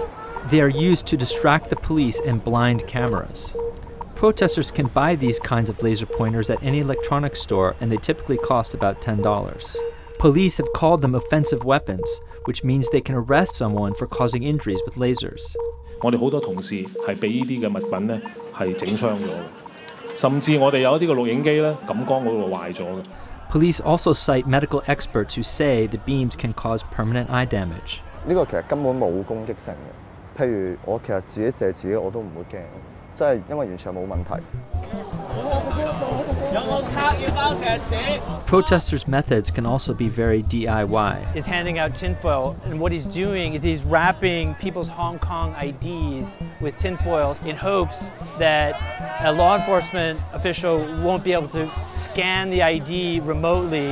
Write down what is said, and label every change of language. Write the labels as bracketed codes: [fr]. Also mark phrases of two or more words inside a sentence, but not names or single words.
[en] They are used to distract the police and blind cameras. Protesters can buy these kinds of laser pointers at any electronics store, and they typically cost about $10. Police have called them offensive weapons, which means they can arrest someone for causing injuries with lasers. [yue] 我哋好多同事係被呢啲嘅物品咧係整傷咗嘅，甚至我哋有一啲嘅錄影機咧感光嗰度壞咗嘅。 [en] Police also cite medical experts who say the beams can cause permanent eye damage. [yue] 呢個其實根本冇攻擊性嘅，譬如我其實自己射自己我都唔會驚。即係因為完全冇問題。 [en] Protesters' methods can also be very DIY. He's handing out tinfoil, and what he's doing is he's wrapping people's Hong Kong IDs with tinfoil in hopes that a law enforcement official won't be able to scan the ID remotely.